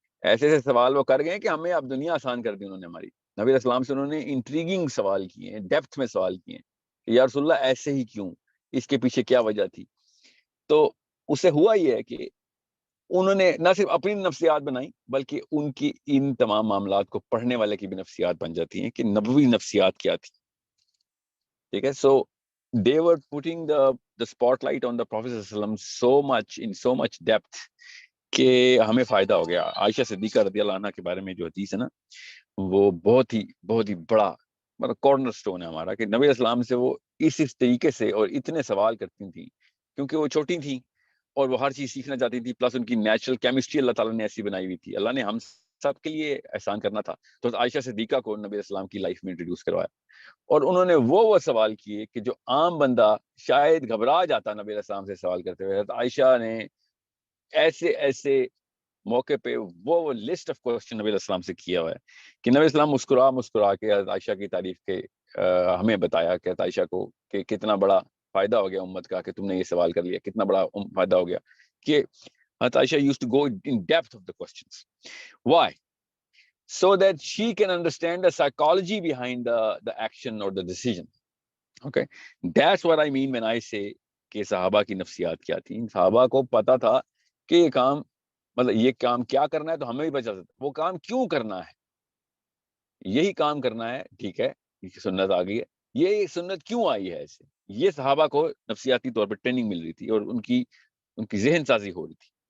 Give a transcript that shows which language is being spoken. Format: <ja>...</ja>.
<ur>ایسے سوال وہ کر گئے کہ ہمیں اب دنیا آسان کر دی انہوں نے ہماری. نبی اسلام سے انہوں نے انٹریگنگ سوال کیے ہیں، ڈیپتھ میں سوال کیے ہیں کہ یا رسول اللہ ایسے ہی کیوں، اس کے پیچھے کیا وجہ تھی. تو اس سے ہوا یہ ہے کہ انہوں نے نہ صرف اپنی نفسیات بنائی بلکہ ان کی ان تمام معاملات کو پڑھنے والے کی بھی نفسیات بن جاتی ہیں کہ نبوی نفسیات کیا تھی. ٹھیک ہے.</ur> <en>so they were putting the spotlight on the Prophet so much depth</en> <ur>کہ ہمیں فائدہ ہو گیا. عائشہ صدیقہ رضی اللہ عنہ کے بارے میں جو حدیث ہے نا، وہ بہت ہی بڑا مطلب کارنر سٹون ہے ہمارا، کہ نبی اسلام سے وہ اس طریقے سے اور اتنے سوال کرتی تھیں کیونکہ وہ چھوٹی تھیں اور وہ ہر چیز سیکھنا چاہتی تھی. پلس ان کی نیچرل کیمسٹری اللہ تعالیٰ نے ایسی بنائی ہوئی تھی. اللہ نے ہم سب کے لیے احسان کرنا تھا تو عائشہ صدیقہ کو نبی اسلام کی لائف میں انٹروڈیوس کروایا. اور انہوں نے وہ سوال کیے کہ جو عام بندہ شاید گھبرا جاتا نبی علیہ السلام سے سوال کرتے ہوئے. عائشہ نے ایسے موقع پہ وہ لسٹ آف کوسچن نبی علیہ السلام سے کیا ہوا ہے کہ نبی اسلام مسکرا کے عائشہ کی تعریف کے ہمیں بتایا کہ عائشہ کو کہ کتنا بڑا فائدہ ہو گیا امت کا کہ تم نے یہ سوال کر لیا، کتنا بڑا فائدہ ہو گیا کہ عائشہ</ur> <en>used to go in depth of the questions. Why? So that she can understand the psychology behind the action or the decision. Okay, that's what I mean when I say</en> <ur>کہ صحابہ کی نفسیات کیا تھی. صحابہ کو پتا تھا کہ یہ کام مطلب یہ کام کیا کرنا ہے تو ہمیں بھی پتا چلتا وہ کام کیوں کرنا ہے. یہی کام کرنا ہے، ٹھیک ہے، سنت آ گئی ہے، یہ سنت کیوں آئی ہے ایسے. یہ صحابہ کو نفسیاتی طور پر ٹریننگ مل رہی تھی اور ان کی ذہن سازی ہو رہی تھی.</ur>